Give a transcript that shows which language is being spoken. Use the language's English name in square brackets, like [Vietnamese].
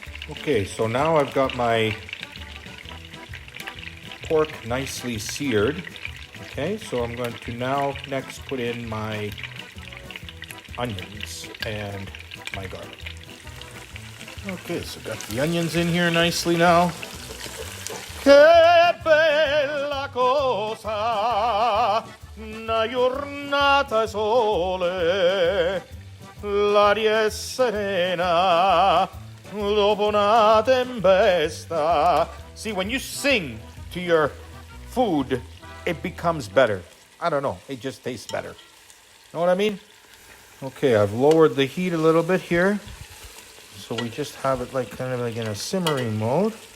[English] Okay, so now I've got my pork nicely seared. Okay, so I'm going to now next put in my onions and my garlic. Okay, so got the onions in here nicely now. [Italian] Che bella cosa, una giornata sole, l'aria è serena, dopo una tempesta. [English] See, when you sing to your food, it becomes better. I don't know, it just tastes better. Know what I mean? Okay, I've lowered the heat a little bit here, so we just have it kind of like in a simmering mode.